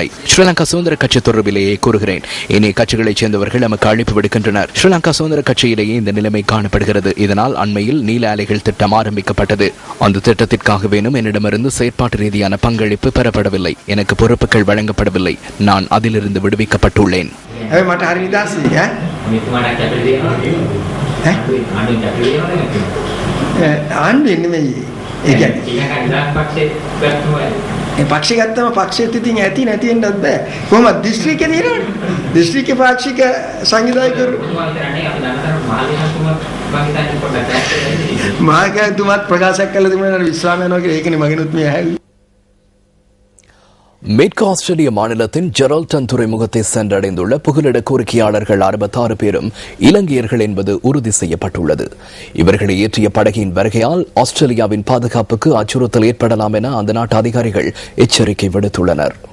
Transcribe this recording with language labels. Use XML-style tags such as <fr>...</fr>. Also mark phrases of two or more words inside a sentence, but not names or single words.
<ta>ஸ்ரீலங்கா சுதந்திர கட்சி தொடர்பிலேயே கூறுகிறேன். இணைய கட்சிகளைச் சேர்ந்தவர்கள் நமக்கு அழைப்பு விடுக்கின்றனர். ஸ்ரீலங்கா சுதந்திர கட்சியிலேயே இந்த நிலைமை காணப்படுகிறது. இதனால் அண்மையில் நீல அலைகள் திட்டம் ஆரம்பிக்கப்பட்டது. அந்த திட்டத்திற்காக வேணும் என்னிடமிருந்து செயற்பாட்டு ரீதியான பங்களிப்பு பெறப்படவில்லை. எனக்கு பொறுப்புகள் வழங்கப்படவில்லை. நான் அதிலிருந்து விடுவிக்கப்பட்டுள்ளேன்.</ta> <si>පක්ෂගත්තම පක්ෂයත් ඉතින් ඇති නැති වෙන්නත් බෑ. කොහොමද දිස්ත්‍රික්කේ තියෙනවනේ. දිස්ත්‍රික්කේ පාක්ෂික සංවිධායකවරු මහාකතුමත් ප්‍රකාශයක් කළා තිබුණා විශ්‍රාම යනවා කියලා. ඒකනේ මගෙනුත් මේ ඇහුවේ.</si> <ta>மேற்கு ஆஸ்திரேலிய மாநிலத்தின் ஜெரால்டன் துறைமுகத்தை சென்றடைந்துள்ள புகலிட கோரிக்கையாளர்கள் 66 பேரும் இலங்கையர்கள் என்பது உறுதி செய்யப்பட்டுள்ளது. இவர்களை ஏற்றிய படகின் வருகையால் ஆஸ்திரேலியாவின் பாதுகாப்புக்கு அச்சுறுத்தல் ஏற்படலாம் என அந்த நாட்டு அதிகாரிகள் எச்சரிக்கை விடுத்துள்ளனர்.</ta>